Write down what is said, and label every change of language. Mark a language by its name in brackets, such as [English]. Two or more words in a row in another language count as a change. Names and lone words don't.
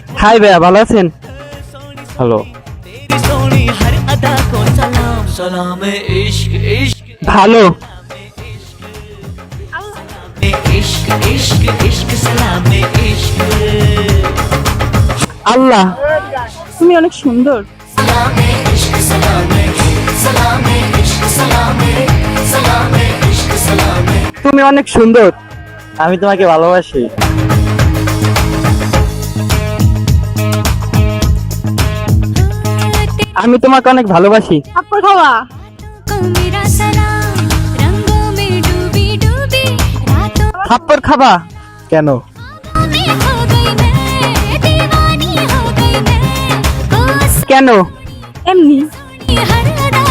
[Bangla] হাই ভাইয়া, ভালো আছেন? হ্যালো। [Hindi] सोनी हर अदा को सलाम सलाम इश्क इश्क [Bangla] ভালো। [Hindi] इश्क इश्क इश्क सलाम इश्क [Bangla] আল্লাহ, তুমি অনেক সুন্দর। [Hindi] सलाम इश्क सलाम सलाम इश्क सलाम सलाम इश्क सलाम [Bangla] তুমি অনেক সুন্দর। আমি তোমাকে ভালোবাসি। আমি তোমাকে অনেক ভালোবাসি। থাপ্পড় খাওয়া। [Hindi] को मेरा सलाम रंगों में डूबी डूबी रातों [Bangla] থাপ্পড় খাবা? কেন? [Hindi] में खो गई मैं दीवानी हो गई मैं [Bangla] কেন? এমনি। [Hindi] हर